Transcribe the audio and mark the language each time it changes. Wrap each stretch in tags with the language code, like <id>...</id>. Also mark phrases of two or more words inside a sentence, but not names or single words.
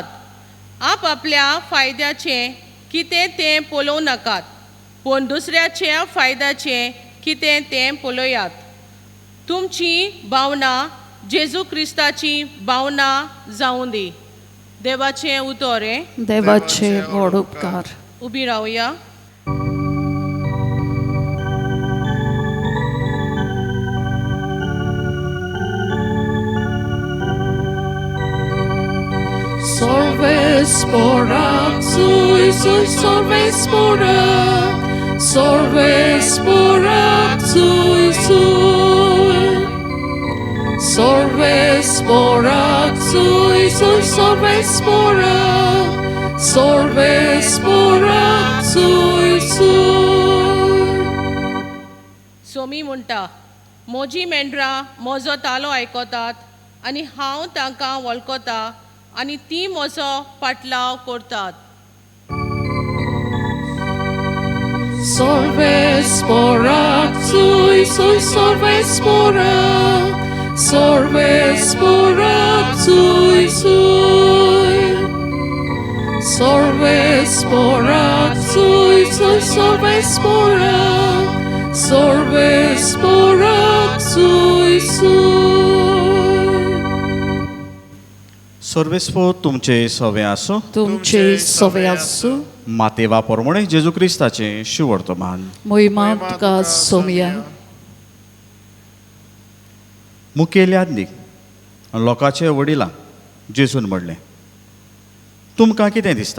<kok>आपल्या फायद्याचें कितें तें पळोवं नाकात, पूण दुसऱ्याच्या फायद्याचें कितें तें पळयात. तुमची भावना जेजू क्रिस्ताची भावना जावं दी. देवाचें उतर हे. देवाचे व्हड उपकार. उबी रावया. Sorve sporak, sui, sorve sporak, sorve sporak, sui. Sorve sporak, sui, sorve sporak, sorve sporak, sui. सोमी म्हणटा, म्हजी मेंढरां म्हजो तालो आयकतात आनी हांव तांकां वळखता आनी ती म्हजो पाटलाव करतात. Sorve sporak, sui, sorve sporak, sorve sporak, sui. Sorve sporak, sui, sorve sporak, sorve sporak, sui. सर्वेस्पो तुमचे सवे आसो. तुमचे सवे आसूं. मातेवा प्रमाणे जेजू क्रिस्ताचे शिवर्तमान. मोहिमा तुका सोमया. मुखेल यादनीक लोकांचे वडिलां जेजून म्हणलें, तुमकां कितें दिसता?</kok>